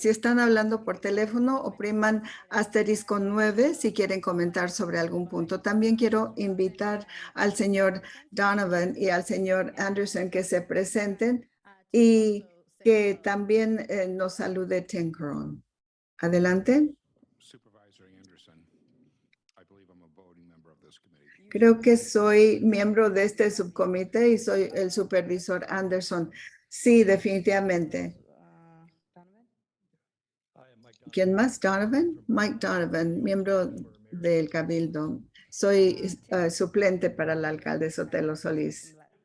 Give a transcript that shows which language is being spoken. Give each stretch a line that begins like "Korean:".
Spanish: Si están hablando por teléfono, opriman asterisco 9 si quieren comentar sobre algún punto. También quiero invitar al señor Donovan y al señor Anderson que se presenten y que también nos salude Tim Caron. Adelante.
English: Supervisor Anderson, I believe I'm a voting member of this committee.
Spanish: Creo que soy miembro de este subcomité y soy el supervisor Anderson. Sí, definitivamente. ¿Quién más? Donovan. Mike Donovan, miembro del Cabildo. Soy suplente para el alcalde Sotelo Solís.